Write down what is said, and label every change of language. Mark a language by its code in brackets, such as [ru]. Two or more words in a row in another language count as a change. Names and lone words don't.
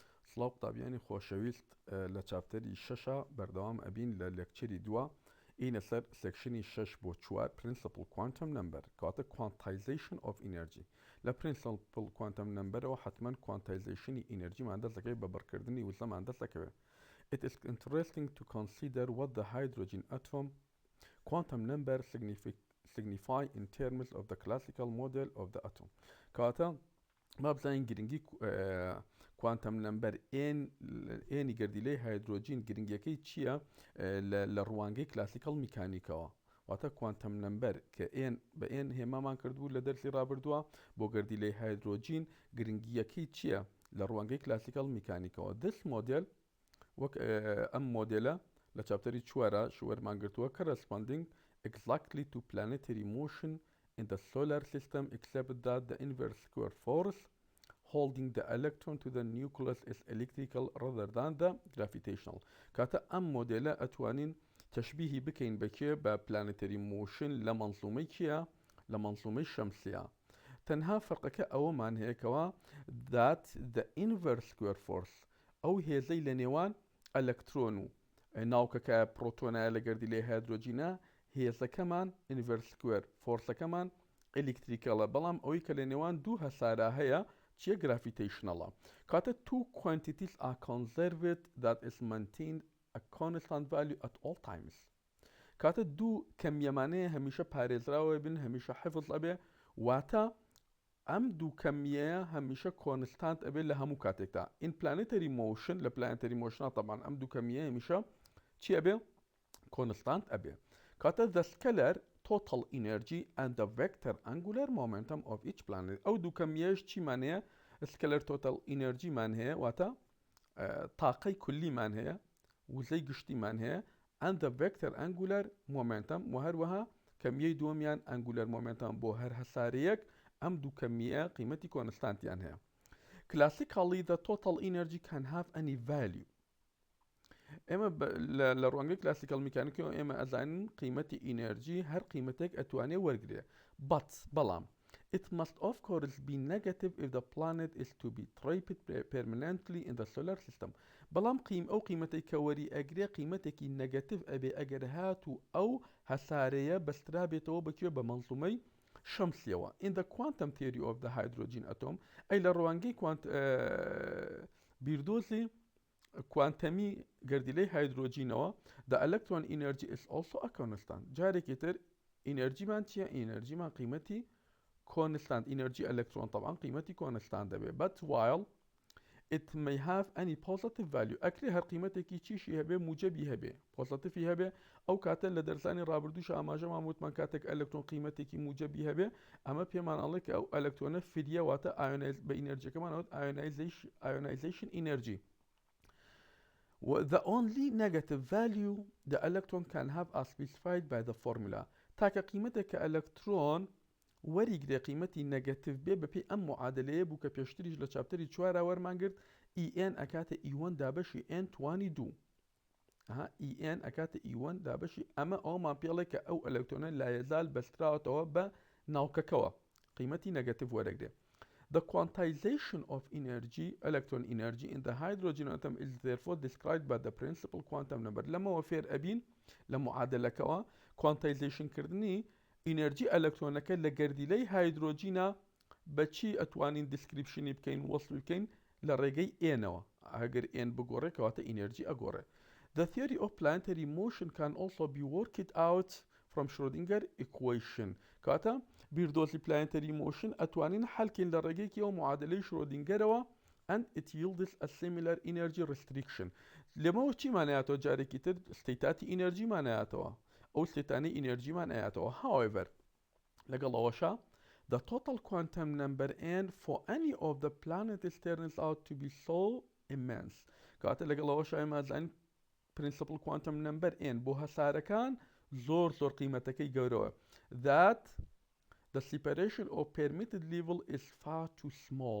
[ckb] سڵاو قوتابیانی خۆشەویست لە چاپتەری شەشە بەردەوام ئەبین لە لێکچەری دووە ئینە سەر سێکشنی 6 بۆ 4 [en] Principal Quantum Number [ckb] کاتە [en] Quantization of Energy [ckb] لە [en] Principal Quantum Numberەوە [ckb] حتمما Quantizationi ئینەرجیمان دەست دەکەوێت بە بڕکردنی وزەمان دەست دەکەوێت. [en] It is interesting to consider what the hydrogen atom quantum number signify in terms of the classical model of the atom. [ckb] کاتە ما بزانین گرنگی [en] quantum number [ckb] ئێنی گەردیلەی هایدرۆجین گرنگیەکەی چییە لە ڕوانگەی [en] classical mechanics [ckb] واتە کوانتەم نمبەر کە ئێن بە ئێن هێمامان کردبوو لە دەرسی ڕابردووە بۆ گەردیلەی هایدرۆجین گرنگیەکەی چییە لە ڕوانگەی [en] classical mechanics. This model [ckb] وەک ئەم مۆدێلە لە چاپتەری چوارە شوەرمان گرتووە [en] corresponding exactly to planetary motion in the solar system except that the inverse square force holding the electron to the nucleus is electrical rather than the gravitational. [ckb] کاتە ئەم مۆدێلە ئەتوانین تەشبیهی بکەین بەکێ بە [en] planetary motion [ckb] لە مەنزومەی کیە لە مەنزومەی شەمسیە. تەنها فەرقەکە ئەوەمان هەیەکەوە [en] that the inverse square force [ckb] ئەو هێزەی لە نێوان ئەلەکترۆن و ناوکەکە پرۆتۆنایە لە گەردیلەی هایدرۆجینە هێزەکەمان [en] inverse square [ckb] فۆرسەکەمان ئەلکتریکەڵە بەڵام ئەوەی کە لە نێوان دوو هەسارە هەیە چیە گرافیتیشنەڵە. [en] کاتە two quantities are conserved that is maintained a constant value at all times. [ckb] کاتە دوو کەمیەمانەیە هەمیشە پارێزراوە بن هەمیشە حفظ ئەبێ واتە ئەم دوو کەمیەیە هەمیشە کۆنستانت ئەبێت لە هەموو کاتێکدا. [en] In planetary motion [ckb] لە [en] planetary motion [ckb] طبعا ئەم دوو کەمیە هەمیشە چی ئەبێ کۆنستانت ئەبێ. کاتە [en] the scalar total energy and the vector angular momentum of each planet [ckb] ئەو دوو کەمیەش چیمان هەیە [en] scalar total energy [ckb] مان هەیە واتە تاقەی کولیمان هەیە وزەی گشتیمان هەیە [en] and the vector angular momentum [ckb] و هەروەها کەمیەی دووەمیان [en] angular momentum [ckb] بۆ هەر هەسارەیەک ئەم دوو کەمیە قیمەتی کۆنستانتیان هەیە. [en] Classically the total energy can have any value. [ckb] ئێمە لە ڕوانگەی کلاسیکەڵ میکانیکەوە ئێمە ئەزانین قیمەتی ئینەرژی هەر قیمەتێک ئەتوانێ وەرگێ بەڵام [en] it must of course be negative if the planet is to be trapped permanently in the solar system. [ckb] بەڵام ئەو قیمەتەی کە وەری ئەگرێ قیمەتێکی نەگەتیڤ ئەبێ ئەگەر هاتوو ئەو هەسارەیە بەسترا بێتەوە بەکوێ بە مەنزومەی شەمسیەوە. [en] In the quantum theory of the hydrogen atom [ckb] ئەی لە ڕوانگەی بیردۆزی کوانتەمی گەردیلەی هایدرۆجینەوە [en] the electron energy is also a constant. [ckb] جارێکی تر ئینەرجیمان چییە ئینەرجیمان قیمەتی کۆنستانت ئینەرجی ئەلەکترۆن طبعا قیمەتی کۆنستان دەبێت [en] but while it may have any positive value [ckb] ئەکرێ هەر قیمەتێکی چیشی هەبێ موجەبی هەبێ پۆزیتیفی هەبێ ئەو کاتە لە دەرزانی ڕابردووش ئاماژەمان وتمان کاتێک ئەلەکترۆن قیمەتێکی موجەبی هەبێ ئەمە پێمان ئەڵێ کە ئەو ئەلەکترۆنە فریە واتە بە ئینەرجیەکەمان ئەوت [en] ionization energy. The only negative value the electron can have as specified by the formula. [ckb] تاکە قیمەتێک کە ئەلەکترۆن وەریگرێ قیمەتی نەگەتیڤ بێ بەپێی ئەم معادلەیە بوو کە پێشتریش لە چاپتەری چوارە وەرمانگرت ئن ئەکاتە ئیوەن دابەشی n توانی دوو ئن ئەکاتە ئیوەن دابەشی ئەمە ئەومان پێڵێ کە ئەو ئەلەکترۆنە لایەزال بەستراوەتەوە بە ناوکەکەوە قیمەتی نەگەتیڤ وەرەگرێ. [en] The quantization of energy, electron energy in the hydrogen atom is therefore described by the principal quantum number. [ckb] لما فێر ئەبین لە معادلەکەوە quantization کردنی ئینەرجی ئەلەکترۆنەکە لە گەردیلەی هایدرۆجینە بەچی ئەتوانین دیسکریپشنی بکەین وەصف بکەین لە ڕێگەی ئێنەوە ئەگەر ئێن بگۆڕێ کەواتە ئینەرجی ئەگۆڕێ. [en] The theory of planetary motion can also be worked out from Schrödinger equation. [ckb] کاتە بیردۆزی [en] planetary motion [ckb] ئەتوانین حەلکەین لە ڕێگەیەکی ئەو معادلەی شرۆدینگەرەوە [en] and it yields a similar energy restriction. [ckb] لەمەوە چیمان هەیەتەوە جارێکی تر ستەیتاتی ئینەرجیمان هەیەتەوە ئەو ستەیتانەی ئینەرجیمان هەیەتەوە. [en] However لەگەڵەوەشە the total quantum number n for any of the planets turns out to be so immense. [ckb] کاتە لەگەڵەوەشە ئێمە ئەزانین [en] principal quantum number n [ckb] بۆ هەسارەکان زۆر قیمەتەکەی گەورەوە [en] that the separation of permitted level is far too small.